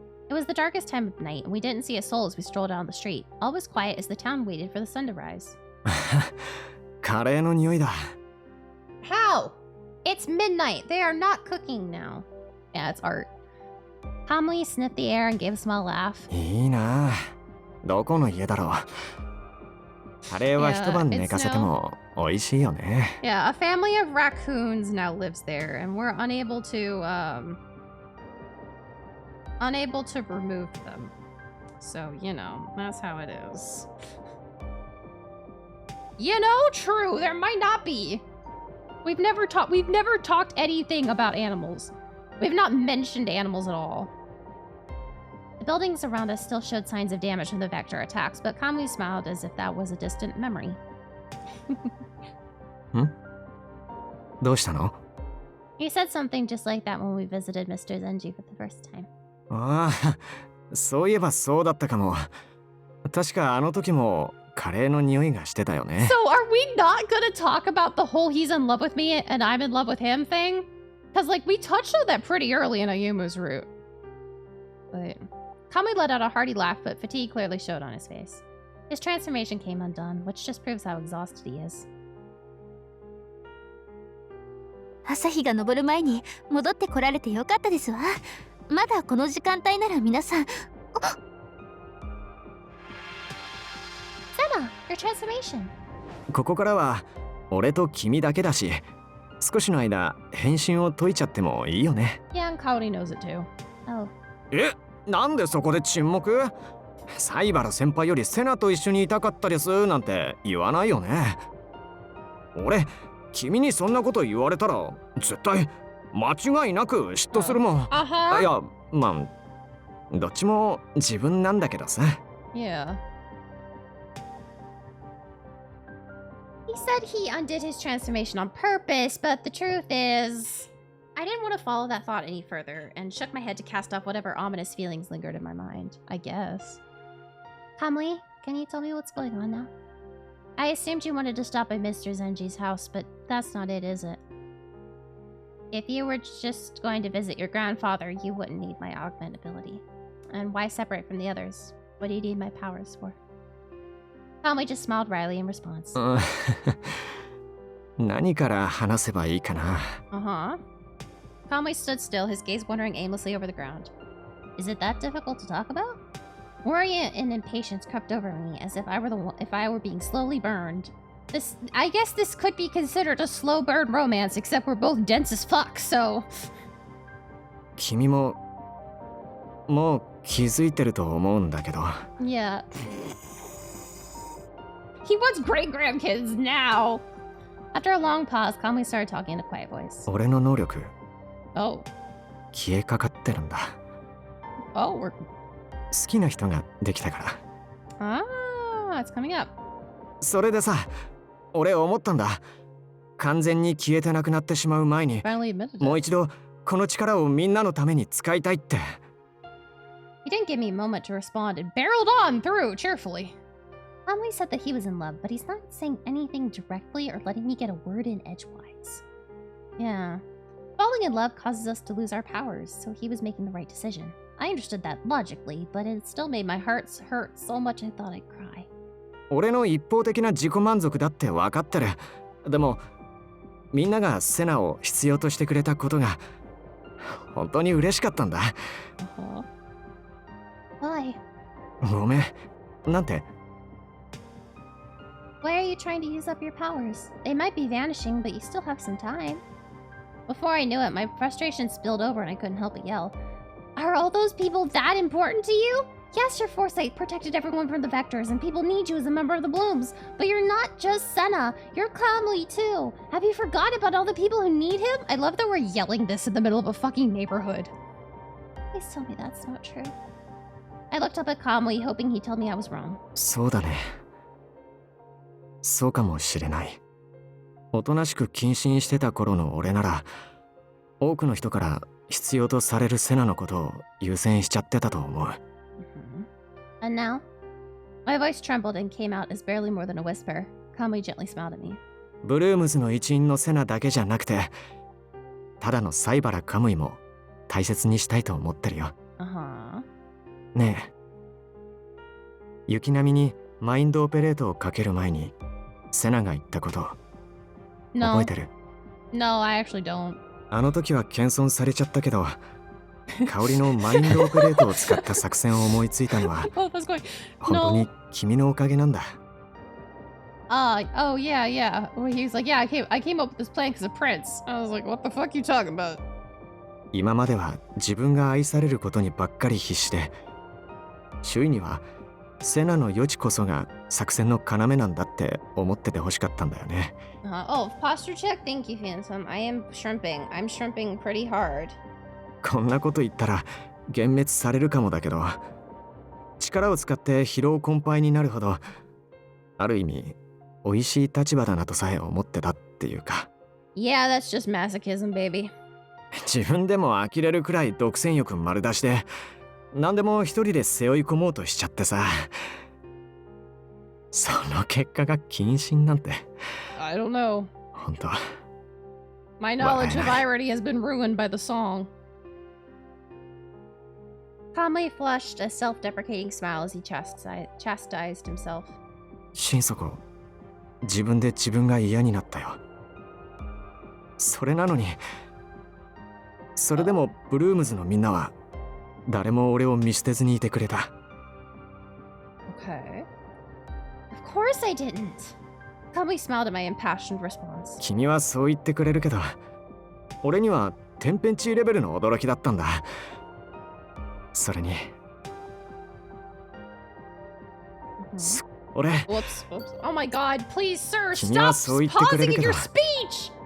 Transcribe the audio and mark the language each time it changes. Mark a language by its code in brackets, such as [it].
[en] It was the darkest time of night, and we didn't see a soul as we strolled down the street. All was quiet as the town waited for the sun to rise. [ja] カレーの匂いだ。 [en] How? It's midnight. They are not cooking now. Yeah, it's art. Calmly sniffed the air and gave a small laugh. [ja] いいな。どこの家だろう。カレーは一晩寝かせても美味しいよね。 [en] Yeah, a family of raccoons now lives there, and we're unable to remove them. So, you know, that's how it is. You know, true, there might not be. We've never talked anything about animals. We've not mentioned animals at all. The buildings around us still showed signs of damage from the vector attacks, but Kamui smiled as if that was a distant memory. [ja] どうしたの? [en] He said something just like that when we visited Mr. Zenji for the first time. [ja] ああ、そういえばそうだったかも。確かあの時もカレーの匂いがしてたよね。 [en] So are we not gonna talk about the whole he's in love with me and I'm in love with him thing? Because like we touched on that pretty early in Ayumu's route. But Kamui let out a hearty laugh, but fatigue clearly showed on his face. His transformation came undone, which just proves how exhausted he is. [ja] 朝日が昇る前に戻ってこられてよかったですわ。まだこの時間帯なら皆さん。 [en] Senna, your transformation. [ja] ここからは俺と君だけだし、少しの間変身を解いちゃってもいいよね。 [en] Yeah, and Kaori knows it too. Oh. [ja] え、なんでそこで沈黙？サイバル先輩よりセナと一緒にいたかったですなんて言わないよね。俺、君にそんなこと言われたら絶対間違いなく嫉妬するもん。いや、まあどっちも自分なんだけどさ。 [en] Yeah. He said he undid his transformation on purpose, but the truth is... I didn't want to follow that thought any further, and shook my head to cast off whatever ominous feelings lingered in my mind, I guess. Kamui, Can you tell me what's going on now? I assumed you wanted to stop by Mr. Zenji's house, but that's not it, is it? If you were just going to visit your grandfather, you wouldn't need my augment ability. And why separate from the others? What do you need my powers for? Kamui just smiled wryly in response. [ja] 何から話せばいいかな。 [en] Uh-huh. Kamui stood still, his gaze wandering aimlessly over the ground. Is it that difficult to talk about? Worry and impatience crept over me, as if I were being slowly burned. I guess this could be considered a slow burn romance, except we're both dense as fuck, so... [ja] 君ももう気づいてると思うんだけど。 [en] Yeah. He wants great-grandkids now! After a long pause, Kamui started talking in a quiet voice. [ja] 俺の能力 [en] Oh. [ja] 消えかかってるんだ。 [en] Oh, we're... [ja] 好きな人ができたから。 [en] Ah, it's coming up. [ja] それでさ、俺思ったんだ。完全に消えてなくなってしまう前に、もう一度この力をみんなのために使いたいって。 [en] He didn't give me a moment to respond and barreled on through cheerfully. Kamui said that he was in love, but he's not saying anything directly or letting me get a word in edgewise. Yeah. Falling in love causes us to lose our powers, so he was making the right decision. I understood that logically, but it still made my heart hurt so much I thought I'd cry. [ja] 俺の一方的な自己満足だって分かってる。でも、みんながセナを必要としてくれたことが本当に嬉しかったんだ。 [en] Why? [ja] ごめん。なんて [en] Why are you trying to use up your powers? They might be vanishing, but you still have some time. Before I knew it, my frustration spilled over and I couldn't help but yell. Are all those people that important to you? Yes, your foresight protected everyone from the vectors, and people need you as a member of the Blooms. But you're not just Senna. You're Kamui, too. Have you forgotten about all the people who need him? I love that we're yelling this in the middle of a fucking neighborhood. Please tell me that's not true. I looked up at Kamui, hoping he'd tell me I was wrong. [ja] そうだね。そうかもしれない。おとなしく謹慎してた頃の俺なら、多くの人から必要とされるセナのことを優先しちゃってたと思う。 [en] And now? My voice trembled and came out as barely more than a whisper. Kamui gently smiled at me. [ja] ブルームズの一員のセナだけじゃなくて、ただのサイバラカムイも大切にしたいと思ってるよ。ねえ、雪並みにマインドオペレートをかける前にセナが言ったこと覚えてる？ [en] No, I actually don't. [ja] あの時は謙遜されちゃったけど、香りのマインドオペレートを使った作戦を思いついたのは本当に君のおかげなんだ。 [en] Oh yeah, yeah. Well, he was like, yeah, I came up with this plan because of Prince. I was like, what the fuck you talking about? [ja] 今までは自分が愛されることにばっかり必死で、周囲にはセナの余地こそが作戦の要なんだって思っててほしかったんだよね。 [en] Oh, posture check? Thank you, Phantom. I am shrimping. I'm shrimping pretty hard. [ja] こんなこと言ったら幻滅されるかもだけど、力を使って疲労困憊になるほど、ある意味美味しい立場だなとさえ思ってたっていうか。 [en] Yeah, that's just masochism, baby. [ja] 自分でも呆れるくらい独占欲丸出しで、何でも一人で背負い込もうとしちゃってさ。その結果が謹慎なんて。 [en] I don't know. [ja] 本当。 [en] My knowledge of irony has been ruined by the song. Kamui flushed a self-deprecating smile as he chastised himself. [ja] 心底、自分で自分が嫌になったよ。それなのに、それでもブルームズのみんなは誰も俺を見捨てずにいてくれた。 [en] Okay. Of course I didn't. Kamui smiled at my impassioned response. [ja] 君はそう言ってくれるけど、俺には天変地異レベルの驚きだったんだ。それに、俺、 [en] Whoops. Oh my god, please, sir, [ja] 君は [en] stop [ja] そう言ってくれ [en] pausing [ja] る [en] in [ja] けど、 [en] your speech!